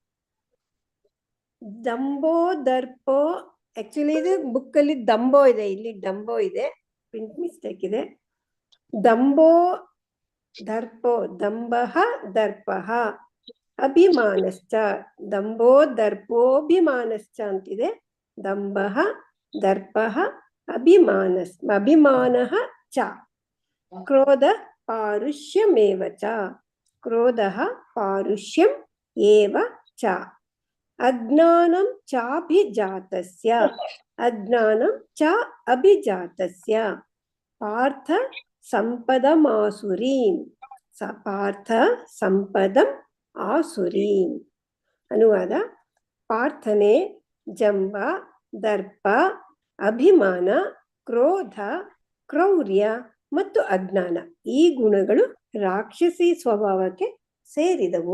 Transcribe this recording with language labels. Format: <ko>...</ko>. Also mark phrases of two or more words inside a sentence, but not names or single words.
<sa>ದಂಬೋ ದರ್ಪೋ,</sa> <kn>ಆಕ್ಚುಲಿ ಇದು ಬುಕ್ ಅಲ್ಲಿ ದಂಬೋ ಇದೆ, ಇಲ್ಲಿ ಡಂಬೋ ಇದೆ,</kn> <en>print mistake</en> <kn>ಇದೆ.</kn> <sa>ದಂಬೋ ದರ್ಪೋ, ದಂಬಃ ದರ್ಪಃ ಅಭಿಮಾನಶ್ಚ, ದಂಬೋ ದರ್ಪೋಭಿಮಾನಶ್ಚ ಅಂತಿದೆ. ದಂಬಃ ದರ್ಪಃ ಅಭಿಮಾನಃ ಚ ಕ್ರೋಧ ಪಾರುಷ್ಯಮೇವ ಚ, ಕ್ರೋಧಃ ಪಾರುಷ್ಯಂ ಏವ ಚ ಅಜ್ಞಾನಂ ಚಾಭಿಜಾತಸ್ಯ, ಅಜ್ಞಾನಂ ಚ ಅಭಿಜಾತಸ್ಯ ಪಾರ್ಥ ಸಂಪದಮಾಸುರೀಂ, ಪಾರ್ಥ ಸಂಪದಂ ಆಸುರೀಂ.</sa> <kn>ಅನುವಾದ: ಪಾರ್ಥನೆ ಜಂಬ, ದರ್ಪ, ಅಭಿಮಾನ, ಕ್ರೋಧ, ಕ್ರೌರ್ಯ ಮತ್ತು ಅಜ್ಞಾನ ಈ ಗುಣಗಳು ರಾಕ್ಷಸಿ ಸ್ವಭಾವಕ್ಕೆ ಸೇರಿದವು.</kn>